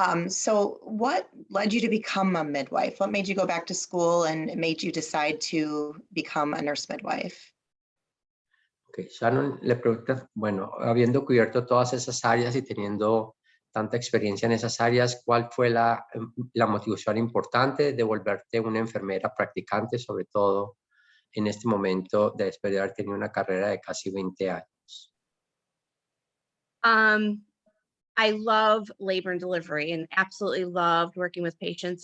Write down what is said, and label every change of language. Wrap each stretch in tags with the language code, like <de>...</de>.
<en>So what led you to become a midwife? What made you go back to school and made you decide to become a nurse midwife?</en> <es>Okay, Shannon le pregunta, bueno, habiendo cubierto todas esas áreas y teniendo tanta experiencia en esas áreas, ¿cuál fue la motivación importante de volverte una enfermera practicante, sobre todo en este momento después de haber tenido una carrera de casi 20 años?</es> <en>I love labor and delivery and absolutely loved working with patients.</en>